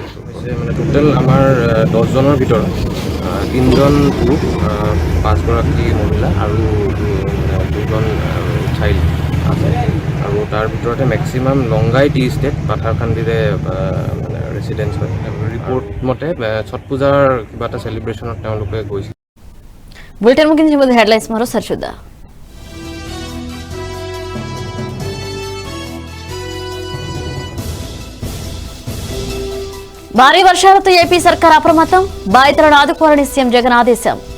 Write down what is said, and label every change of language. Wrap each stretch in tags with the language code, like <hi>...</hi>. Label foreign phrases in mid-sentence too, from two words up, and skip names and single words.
<as>হৈছে মানে টোটেল আমাৰ 10জনৰ ভিতৰত 3জন পুৰুষ, 5গৰাকী মহিলা আৰু 2জন চাইল্ড আছে আৰু তাৰ ভিতৰতে মেক্সিমাম লংগাই টি ষ্টেট পাথাৰকান্দিৰে মানে ৰেচিডেঞ্চ হয়। ৰিপৰ্ট মতে ছট পূজাৰ কিবা এটা চেলিব্ৰেশ্যনত তেওঁলোকে গৈছিল।</as> <te>బులెటిన్ ముగించే ముందు హెడ్లైన్స్ మరోసారి చూద్దాం. భారీ వర్షాలతో ఏపీ సర్కార్ అప్రమత్తం, బాధితులను ఆదుకోవాలని సీఎం జగన్ ఆదేశం.</te>